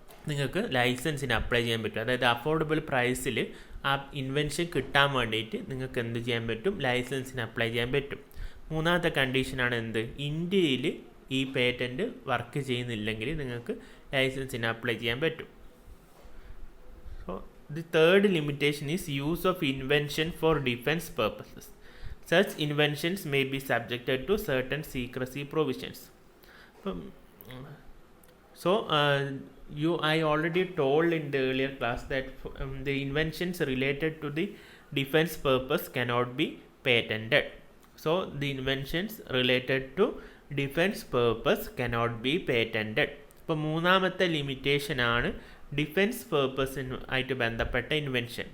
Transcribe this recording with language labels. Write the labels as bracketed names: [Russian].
[Malayalam] നിങ്ങൾക്ക് ലൈസൻസിന് അപ്ലൈ ചെയ്യാൻ പറ്റും. അതായത് അഫോർഡബിൾ പ്രൈസിൽ ആ ഇൻവെൻഷൻ കിട്ടാൻ വേണ്ടിയിട്ട് നിങ്ങൾക്ക് എന്ത് ചെയ്യാൻ പറ്റും? ലൈസൻസിന് അപ്ലൈ ചെയ്യാൻ പറ്റും. മൂന്നാമത്തെ കണ്ടീഷനാണ് എന്ത്? ഇന്ത്യയിൽ ഈ പേറ്റൻറ്റ് വർക്ക് ചെയ്യുന്നില്ലെങ്കിൽ നിങ്ങൾക്ക് ലൈസൻസിന് അപ്ലൈ ചെയ്യാൻ പറ്റും. So [English] The third limitation is use of invention for defense purposes. Such inventions may be subjected to certain secrecy provisions. So I already told in the earlier class that the inventions related to the defense purpose cannot be patented. So the inventions related to defense purpose cannot be patented. [Malayalam] ഇപ്പോൾ മൂന്നാമത്തെ limitation ആണ് defence പേർപ്പസിന് ആയിട്ട് ബന്ധപ്പെട്ട invention.